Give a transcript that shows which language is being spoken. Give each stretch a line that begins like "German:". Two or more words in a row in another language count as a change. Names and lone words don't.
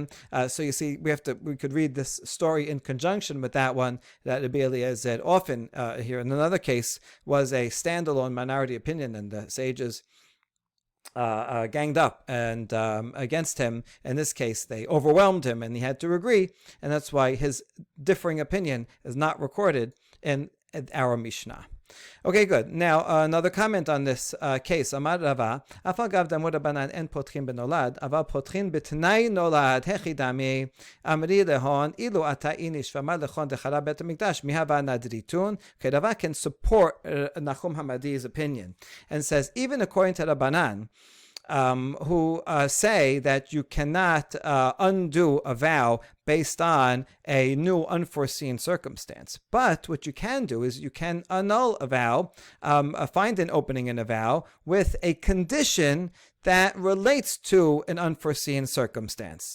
English: So you see, we could read this story in conjunction with that one, that Rabbi Eliezer often, here in another case, was a standalone minority opinion, and the sages ganged up and against him. In this case, they overwhelmed him, and he had to agree, and that's why his differing opinion is not recorded in our Mishnah. Okay, good. Now, another comment on this case.
Aramaic: אמר רבא אף על גב דאמור רבנן אין פותחין בנולד אבל פותחין בתנאי נולד, היכי דמי אמרי להון אילו אתא איניש ואמר לכון דחרב בית המקדש מי הוה נדריתון.
English: Okay, Rava can support Nachum Hamadi's opinion, and says, even according to Rabbanan, who say that you cannot undo a vow based on a new unforeseen circumstance. But what you can do is you can annul a vow, find an opening in a vow with a condition that relates to an unforeseen circumstance.